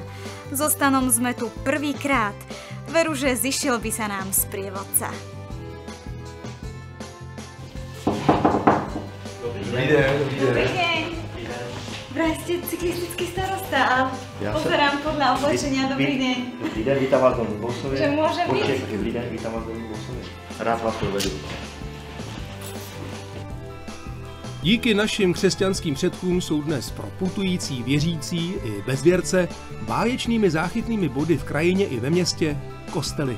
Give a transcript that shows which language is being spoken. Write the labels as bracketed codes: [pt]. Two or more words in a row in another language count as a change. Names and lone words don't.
[sk] So Stanom sme tu prvýkrát. Veru, že zišiel by sa nám sprievodca. [cs] Dobrý den. [sk] Dobrý deň. Vraj ste cyklistický starosta a pozerám podľa oblečenia. Dobrý deň. [cs] Dobrý den, vítám vás v Dolním Bousově. [sk] Že môžem byť? [cs] Dobrý den, vítám vás v Dolním Bousově. Rád vás provedu. Díky našim křesťanským předkům jsou dnes pro putující věřící i bezvěrce báječnými záchytnými body v krajině i ve městě kostely.